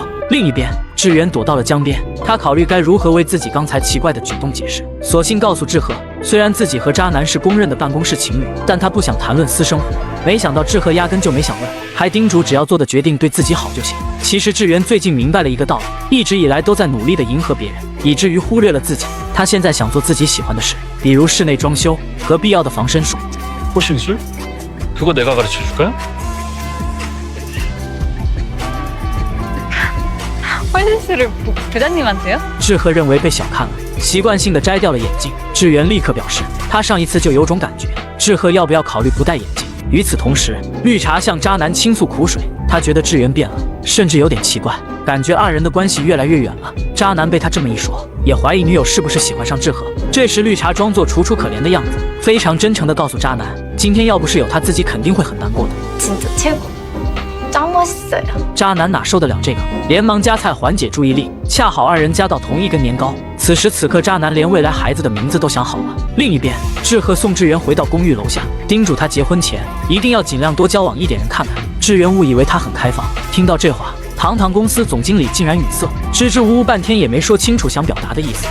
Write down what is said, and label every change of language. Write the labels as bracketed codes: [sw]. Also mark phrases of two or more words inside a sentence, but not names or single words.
[zh] 另一边，志远躲到了江边，他考虑该如何为自己刚才奇怪的举动解释，索性告诉志贺，虽然自己和渣男是公认的办公室情侣，但他不想谈论私生活。没想到志贺压根就没想问，还叮嘱只要做的决定对自己好就行。其实志远最近明白了一个道理，一直以来都在努力地迎合别人，以至于忽略了自己。他现在想做自己喜欢的事，比如室内装修和必要的防身术。 [ko] 호신술? 그거 내가 가르쳐줄까요? 홀신술을 부장님한테요? [zh] 志贺认为被小看了，习惯性地摘掉了眼镜。志远立刻表示，他上一次就有种感觉，志贺要不要考虑不戴眼镜？与此同时，绿茶向渣男倾诉苦水，他觉得志远变了，甚至有点奇怪，感觉二人的关系越来越远了。渣男被他这么一说，也怀疑女友是不是喜欢上志贺。这时绿茶装作楚楚可怜的样子，非常真诚地告诉渣男，今天要不是有他自己肯定会很难过的。 [ko] 진짜 최고. 짱 멋있어요. [zh] 渣男哪受得了这个，连忙夹菜缓解注意力。恰好二人夹到同一根年糕。此时此刻，渣男连未来孩子的名字都想好了。另一边，志贺送志源回到公寓楼下，叮嘱他结婚前一定要尽量多交往一点人看看。志源误以为他很开放，听到这话，堂堂公司总经理竟然语塞，支支吾吾半天也没说清楚想表达的意思。